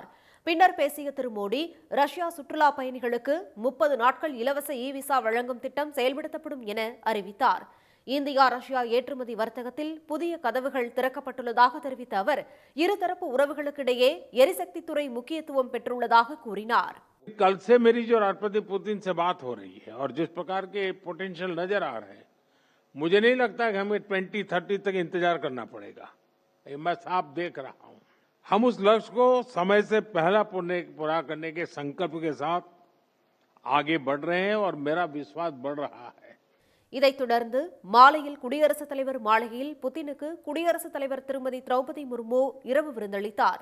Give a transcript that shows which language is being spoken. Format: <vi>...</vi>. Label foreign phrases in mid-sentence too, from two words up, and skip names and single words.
<ta>பின்னர் பேசிய திரு மோடி, ரஷ்யா சுற்றுலா பயணிகளுக்கு 30 நாட்கள் இலவச விசா வழங்கும் திட்டம் செயல்படுத்தப்படும் என அறிவித்தார். இந்தியா ரஷ்யா ஏற்றுமதி வர்த்தகத்தில் புதிய கதவுகள் திறக்கப்பட்டுள்ளதாக தெரிவித்த அவர், இருதரப்பு உறவுகளுக்கிடையே எரிசக்தி துறை முக்கியத்துவம் பெற்றுள்ளதாக கூறினார்.</ta> <hi>कल से मेरी जो राष्ट्रपति पुतिन से बात हो रही है और जिस प्रकार के पोटेंशियल नजर आ रहे हैं, मुझे नहीं लगता कि हमें 2030 तक इंतजार करना पड़ेगा. मैं साफ देख रहा हूं. हम उस लक्ष्य को समय से पहला पूरा करने के संकल्प के साथ आगे बढ़ रहे हैं और मेरा विश्वास बढ़ रहा है.</hi> <ta>இதைத் தொடர்ந்து மாலையில் குடியரசுத் தலைவர் மாளிகையில் புதினுக்கு குடியரசுத் தலைவர் திருமதி திரௌபதி முர்மு இரவு விருந்தளித்தார்.</ta>